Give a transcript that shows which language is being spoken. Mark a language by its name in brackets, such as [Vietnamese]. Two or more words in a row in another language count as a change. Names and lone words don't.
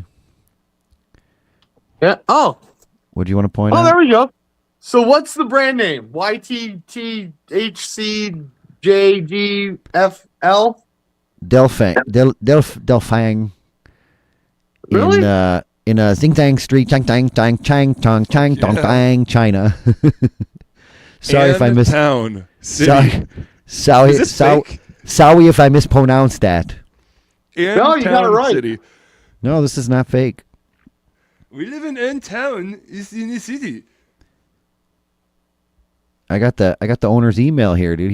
[English] Yeah. Oh. What do you want to point Oh, out? there we go. So what's the brand name? YTTHCJGFL? Delphang. Really? In Zing Tang Street, Chang Tang Tang Chang Tong Chang Tong Tang, China. Sorry if I And miss. town. City. Sorry Is this fake? if I mispronounced that. In No, you got it town right. City. No, this is not fake. We live in town. It's in the city. I got the owner's email here, dude.